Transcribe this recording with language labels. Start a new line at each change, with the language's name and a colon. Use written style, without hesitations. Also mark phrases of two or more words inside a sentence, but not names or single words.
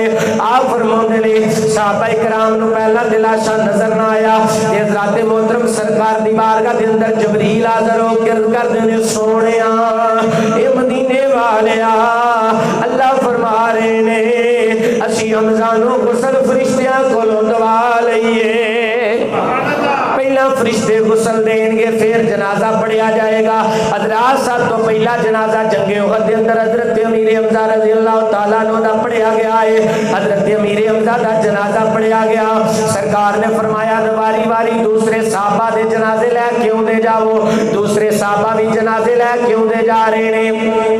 Punjabi: آپ فرماندے نے صحابہ کرام نو پہلا تے لاشا نظر نہ آیا تے حضرات محترم سرکار دی بارگاہ دے اندر جبریل حاضر ہو کے عرض کردے نے سونیا اے مدینے والیا اللہ فرما رہے نے اسی حمزہ نو غسل فرشتیاں کولوں دوا لئیے، پہلا فرشتے غسل دیں گے پھر جنازہ پڑھیا جائے گا۔ حضرات صاحب تو پہلا جنازہ جنگ احد دے اندر حضرت امیر حمزہ
Arabic: رضی اللہ تعالیٰ عنہ
Punjabi: دا پڑھیا گیا ہے۔ حضرت امیر حمزہ دا جنازہ پڑھیا گیا، سرکار نے فرمایا واری واری دوسرے صحابہ دے جنازے لے کیوں دے جاؤ، دوسرے صحابہ بھی جنازے لے کیوں دے جا رہے ہیں۔